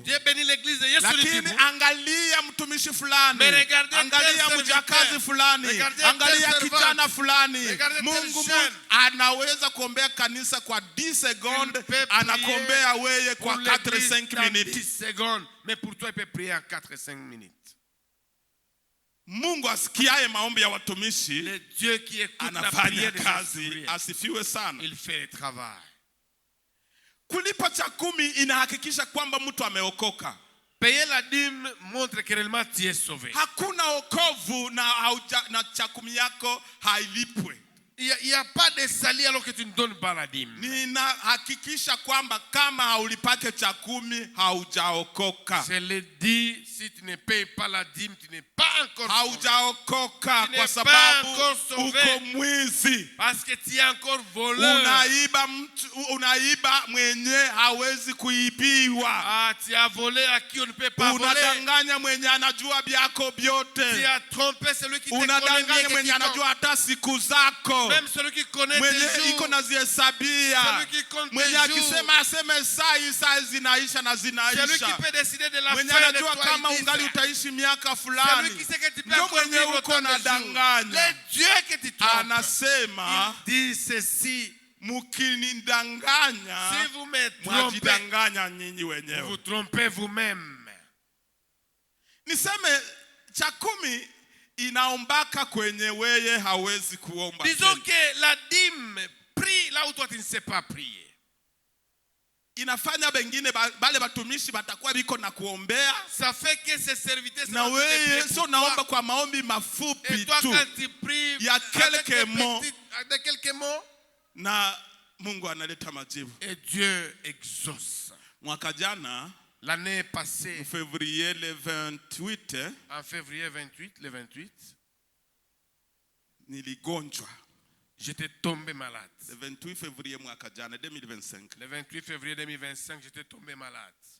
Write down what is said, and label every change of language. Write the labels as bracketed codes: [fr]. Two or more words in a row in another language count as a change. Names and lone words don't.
[fr] Dieu bénit l'église de Yesu nijibu. [sw] Lakini angalia mtumishi fulani, angalia mjakazi fulani, angalia kijana fulani. Mungu anaweza kuombea kanisa kwa 10 secondes, anakuombea wewe kwa 4-5 minutes. [fr] 10 secondes, mais pour toi il peut prier en 4-5 minutes. [sw] Mungu asikiaye maombi ya watumishi, [fr] le Dieu qui écoute la prière de [sw] kazi, asifiwe sana. [fr] Il fait le travail. [sw] Kulipa cha 10 inahakikisha kwamba mtu ameokoka. [fr] Payer la dîme montre que réellement tu es sauvé. [sw] Hakuna wokovu na cha 10 yako hailipwe. [fr] Il n'y a pas de salut alors que tu ne donnes pas la dîme. [sw] Ninahakikisha kwamba kama haulipake cha 10 haujaokoka. [fr] Je le dis, si tu ne payes pas la dîme, tu n'es pas encore sauvé. [sw] Haujaokoka kwa sababu uko mwizi. [fr] Parce que tu es encore voleur. [sw] Unaiba mwenye hawezi kuibiwa. [fr] Ah, tu as volé à qui on ne peut pas voler. [sw] Unadanganya mwenye anajua byako byote. [fr] Tu as trompé celui qui te connaît. [sw] Unadanganya mwenye anajua hata siku zako. [fr] Même celui qui connaît tes jours. [sw] Iko na zihesabia. [fr] Celui qui compte tes jours. [sw] Mwenye akisema aseme saa zinaisha na zinaisha. [fr] Celui qui peut décider de la fin de toi. [sw] Mwenye anajua kama ungali utaishi miaka fulani. [fr] Celui qui sait que tu peux encore vivre autant de jours. Le Dieu que tu trompes. [sw] Anasema, [fr] il dit ceci. [sw] Mukinidanganya, [fr] si vous me trompez, vous trompez vous-même. [sw] Niseme cha 10 inaombaka kwenye weye hawezi kuomba. [fr] Disons que la dîme prie là où toi tu ne sais pas prier. [sw] inafanya bengine bale batumishi batakuwa biko na kuombea. [fr] Ça fait que ces serviteurs [sw] Na wewe so naomba kwa maombi mafupi [fr] et toi tu quand tu pries ya quelques mots de quelques mots, [sw] na Mungu analeta majibu. [fr] et Dieu exauce. [sw] Mwaka jana [fr] L'année passée, février le 28 en février 28, le 28, [sw] niligonjwa. [fr] j'étais tombé malade. Le 28 février [sw] mwaka jana [fr] 2025. Le 28 février 2025, j'étais tombé malade.